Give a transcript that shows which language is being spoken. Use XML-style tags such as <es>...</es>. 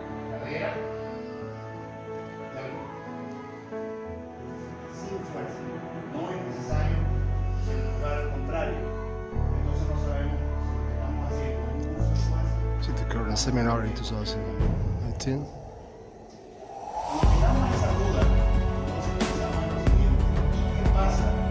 <es>Cadera y algo. Sin fuerza. No es necesario empujar, al contrario. Entonces no sabemos si lo que estamos haciendo es un uso de fuerza.</es> <en>This is the current seminar in 2018.</en> <es>Cuando tengamos esa duda, entonces pensamos en lo siguiente: ¿qué pasa?</es>